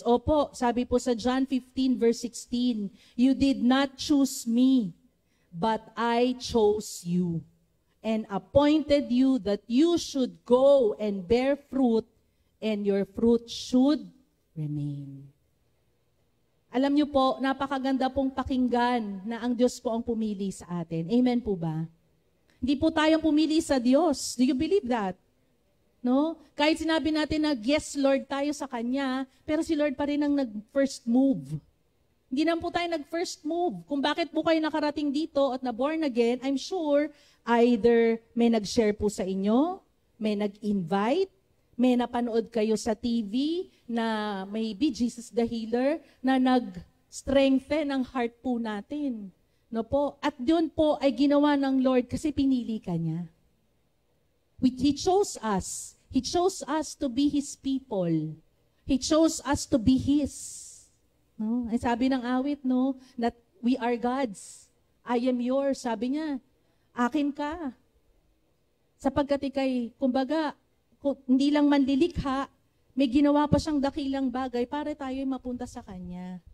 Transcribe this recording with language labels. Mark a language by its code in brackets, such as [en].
[tl] Opo, sabi po sa [en] John 15 verse 16, "You did not choose me, but I chose you and appointed you that you should go and bear fruit, and your fruit should remain." [tl] Alam niyo po, napakaganda pong pakinggan na ang Diyos po ang pumili sa atin. Amen po ba? Hindi po tayong pumili sa Diyos. [en] Do you believe that? [tl] No? Kahit sinabi natin na yes, Lord, tayo sa Kanya, pero si Lord pa rin ang nag-first move. Hindi naman po tayo nag-first move. Kung bakit po kayo nakarating dito at na-born again, [en] I'm sure [tl] either may nag-share po sa inyo, may nag-invite, may napanood kayo sa TV na maybe Jesus the Healer na nag-strengthen ang heart po natin. No po? At doon po ay ginawa ng Lord kasi pinili ka niya. [en] He chose us. He chose us to be His people. He chose us to be His. No? [tl] Ay sabi ng awit, no, [en] that we are God's. I am yours. [tl] Sabi niya, akin ka. Sapagkat ikay, kumbaga, hindi lang manlilikha, may ginawa pa siyang dakilang bagay para tayo mapunta sa Kanya.